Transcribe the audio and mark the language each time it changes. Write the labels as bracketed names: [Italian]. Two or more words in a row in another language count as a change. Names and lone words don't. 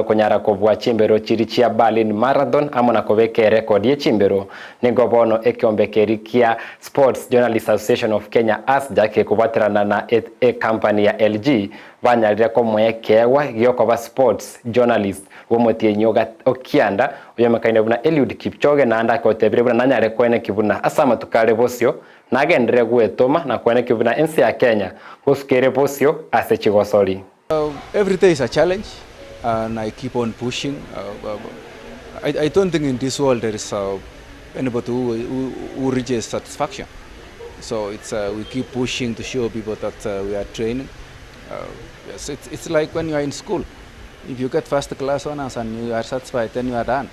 [Gusii] kunyara kovwa chimbero chiri chia Berlin Marathon amona koveke record ye chimbero nigobono ekiombekeri kia Sports Journalists Association of Kenya ASJA ke kubatirana na company ya LG banyarire ko mwekewa gyokoba [English] sports journalist [Gusii] wo mutinyo okianda uyo mkainde vuna Eliud Kipchoge na anda ko tebire nanyare kwene kibuna asama tukale bosio nagendere gwetoma na kwene kibuna ensi ya Kenya guskere bosio ase chigosori. [English] Every day is a challenge and I keep on pushing. I don't think in this world there is anybody who reaches satisfaction. So it's we keep pushing to show people that we are training. Yes, it's like when you are in school. If you get first class honors and you are satisfied, then you are done.